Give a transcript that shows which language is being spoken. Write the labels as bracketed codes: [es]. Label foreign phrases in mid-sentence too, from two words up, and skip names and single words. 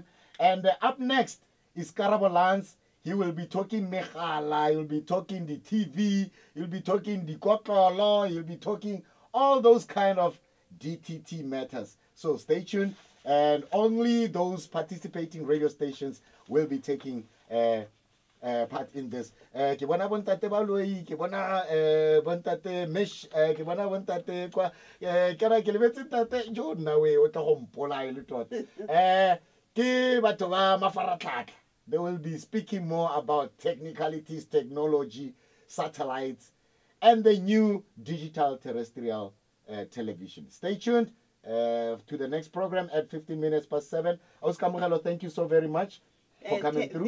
[en] And up next is Karabo Lance. He will be talking Megala, he'll be talking the TV, he'll be talking the Kotlolo, he'll be talking all those kind of DTT matters. So stay tuned, and only those participating radio stations will be taking part in this. [tn] Ke bona bontate Baloi, ke bona bontate Mesh, ke bona bontate kwa ke ra ke lebetse tate jo nna we o tla go mpola e le tota. Ke batho ba mafaratlhatlha. [en] They will be speaking more about technicalities, technology, satellites, and the new digital terrestrial television. Stay tuned to the next program at 7:15. Oscar Mokhala, thank you so very much for coming through.